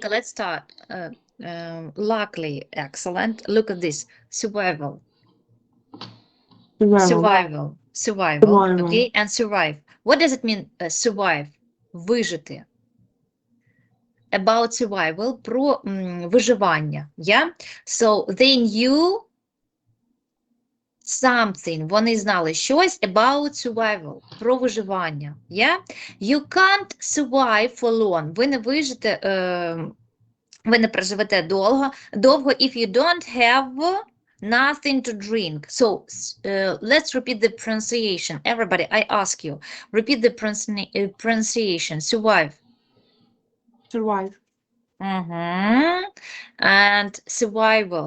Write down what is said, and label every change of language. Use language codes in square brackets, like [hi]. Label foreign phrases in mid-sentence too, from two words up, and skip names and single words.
[en] Safika, let's start. Luckily, excellent. Look at this. Survival. survival, Survival. survival. Okay, and survive. What does it mean, survive? Вижити. About survival, [uk] про виживання. [en] Yeah? So they knew something. [uk] Вони знали щось [en] about survival, [uk] про виживання. [en] Yeah? You can't survive for long. [uk] Ви не вижите, ви не проживете довго [en] if you don't have nothing to drink. So let's repeat the pronunciation. Everybody, I ask you, repeat the pronunciation. Survive. Survive. And survival.